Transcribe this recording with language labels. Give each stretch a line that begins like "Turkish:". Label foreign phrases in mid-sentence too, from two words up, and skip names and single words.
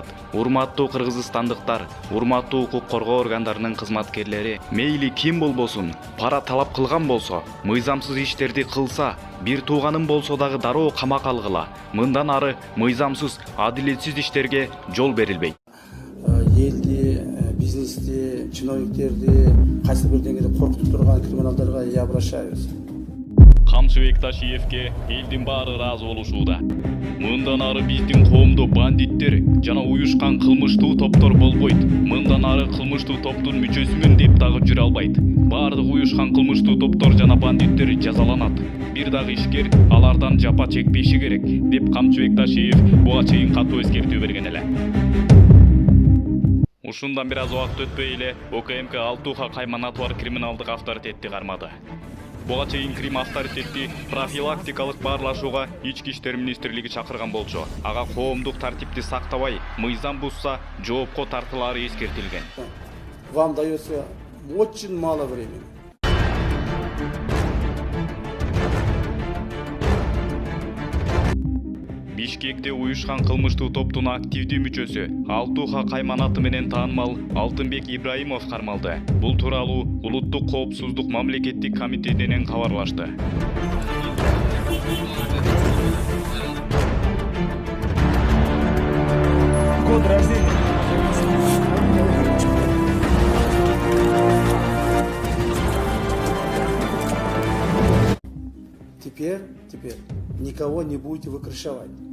Kyrgyz: Урматтуу кыргызстандыктар, урматтуу укук коргоо органдарынын кызматкерлери, мейли ким болбосун, пара талап кылган болсо, мыйзамсыз иштерди кылса, бир тууганым болсо дагы дароо камакка алгыла. Мындан ары мыйзамсыз, адилетсиз иштерге жол берилбейт. Елди, бизнести, чиновниктерди кайсы бир деңгээлде коркутуп турган криминалдарга
Russian: я обращаюсь.
Kyrgyz: Камчыбек Ташиевке элдин баары ыраазы болушууда. Мындан ары биздин коомдо бандиттер жана уюшкан кылмыштуу топтор болбойт. Мындан ары кылмыштуу топтун мүчөсүмүн деп дагы жүрө албайт. Баардык уюшкан кылмыштуу топтор жана бандиттер жазаланат. Бир дагы ишкер алардан жапа чекпеши керек, деп Камчыбек Ташиев буга чейин катуу эскертүү берген эле. Ушундан бир аз убакыт өтпөй эле ОКМК Алтуха Кайманатовар криминалдык авторитетти кармады. Буга чейин Крим авторитети профилактикалык баарлашууга Ички иштер министрлиги чакырган болчу. Ага коомдук тартипти сактабай, мыйзам бузса жоопко тартылаары эскертилген.
Russian: Вам дается очень мало времени.
Kyrgyz: Бишкекте уюшкан кылмыштуу топтун активдүү мүчөсү Алтуха Кайманаты менен таанымал Алтынбек Ибраимов кармалды. Бул тууралуу Улуттук коопсуздук мамлекеттик комитетинен кабарлашты.
Russian: Год рождения. Теперь никого не будете вы крышевать.